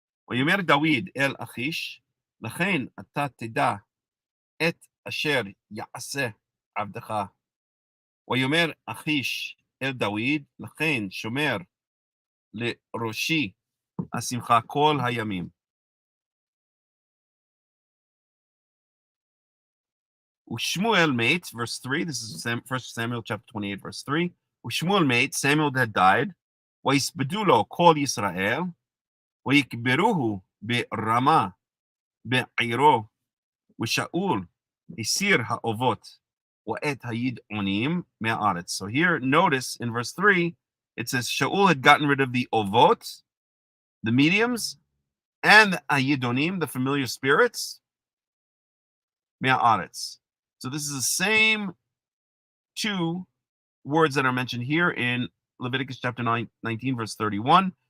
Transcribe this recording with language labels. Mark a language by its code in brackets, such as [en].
[he] ויאמר דוד אל אחיש, לכן אתה תדע את אשר יעשה עבדך. ויאמר אחיש אל דוד, לכן שומר לראשי השמחה כל הימים. Shmuel mate, [en] verse 3, this is 1 Samuel chapter 28, verse 3. [he] Shmuel mate, [en] Samuel had died. [he] ויספדו לו כל ישראל, ויקברוהו ברמה, בעירו, ושאול הסיר האובות, ואת הידעונים מהארץ. [en] So here, notice in verse 3, it says Shaul had gotten rid of the ovot, the mediums, and the yidonim, the familiar spirits, me'aretz. So this is the same two words that are mentioned here in Leviticus chapter 19, verse 31.